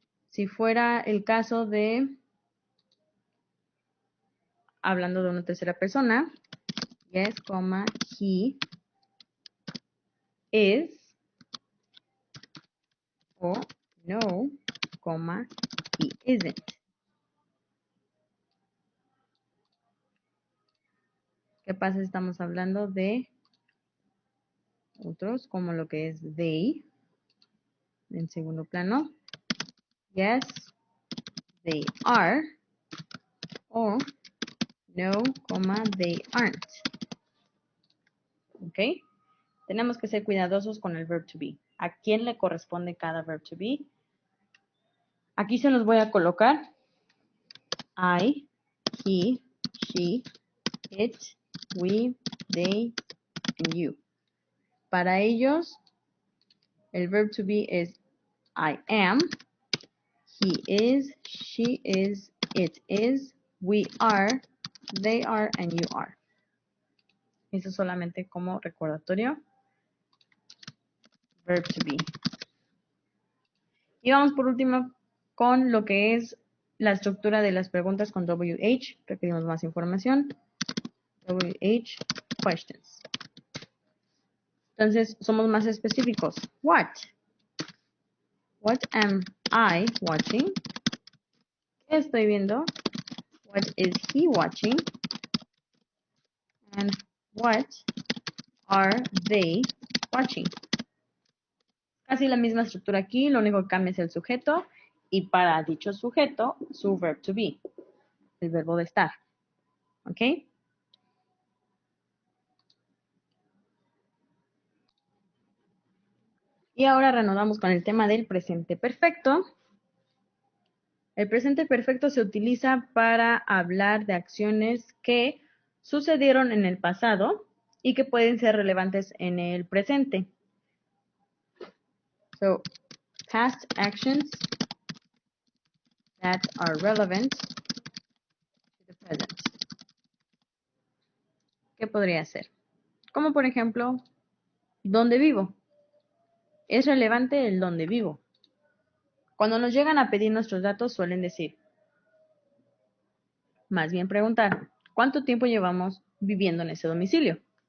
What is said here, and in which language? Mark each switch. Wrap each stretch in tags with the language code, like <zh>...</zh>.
<es>Si fuera el caso de hablando de una tercera persona, yes, coma,</es> <en>he is,</en> <es>o no, coma,</es> <en>he isn't.</en> <es>¿Qué pasa si estamos hablando de otros, como lo que es they, en segundo plano?</es> <en>Yes, they are,</en> <es>o no, coma,</es> <en>they aren't.</en> <es>¿Ok? Tenemos que ser cuidadosos con el verb to be. ¿A quién le corresponde cada verb to be? Aquí se los voy a colocar. I, he, she, it, we, they, and you. Para ellos, el verb to be es</es> <en>I am, he is, she is, it is, we are, they are, and you are.</en> <es>Eso solamente como recordatorio.</es> <en>Verb to be.</en> <es>Y vamos por último con lo que es la estructura de las preguntas con WH. Requerimos más información.</es> <en>WH questions.</en> <es>Entonces, somos más específicos.</es> <en>What? What am I watching?</en> <es>¿Qué estoy viendo?</es> <en>What is he watching? And what are they watching?</en> <es>Casi la misma estructura aquí, lo único que cambia es el sujeto y para dicho sujeto, su verb to be, el verbo de estar. ¿Ok? Y ahora reanudamos con el tema del presente perfecto. El presente perfecto se utiliza para hablar de acciones que sucedieron en el pasado y que pueden ser relevantes en el presente.</es> <en>So, past actions that are relevant to the present.</en> <es>¿Qué podría ser? Como por ejemplo, ¿dónde vivo? Es relevante el dónde vivo. Cuando nos llegan a pedir nuestros datos suelen decir, más bien preguntar, ¿cuánto tiempo llevamos viviendo en ese domicilio?</es>